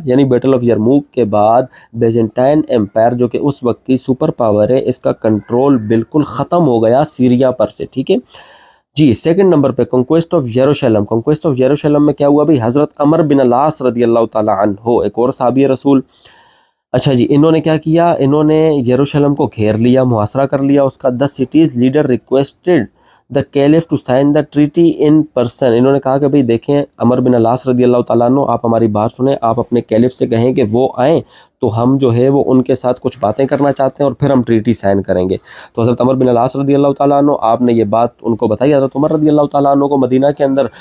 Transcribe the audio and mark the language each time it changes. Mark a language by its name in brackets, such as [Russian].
[Urdu] یعنی battle of Yarmouk کے بعد بیزنٹائن امپائر جو کہ اس وقت کی سپر پاور ہے، اس کا کنٹرول بالکل ختم ہو گیا سیریا پر سے. ٹھیک ہے جی. سیکنڈ نمبر پہ conquest of Jerusalem. Conquest of یروشلم میں کیا ہوا بھائی؟ حضرت عمر بن العاص رضی اللہ تعالیٰ عنہ، ایک اور صحابی رسول. اچھا جی، انہوں نے کیا کیا؟ انہوں نے یروشلم کو گھیر لیا، محاصرہ کر لیا اس کا. [English] the city's leader requested the caliph to sign the treaty in person. [Urdu] انہوں نے کہا کہ بھئی دیکھیں عمر بن العاص رضی اللہ تعالیٰ عنہ، آپ ہماری بات سنیں، آپ اپنے کیلف سے کہیں کہ وہ آئیں تو ہم جو ہے وہ ان کے ساتھ کچھ باتیں کرنا چاہتے ہیں اور پھر ہم ٹریٹی سائن کریں گے. تو حضرت عمر بن العاص رضی اللہ تعالیٰ عنہ آپ نے یہ بات ان کو بتائی حضرت عمر رضی اللہ تعالیٰ عنہ کو مدینہ کے اندر.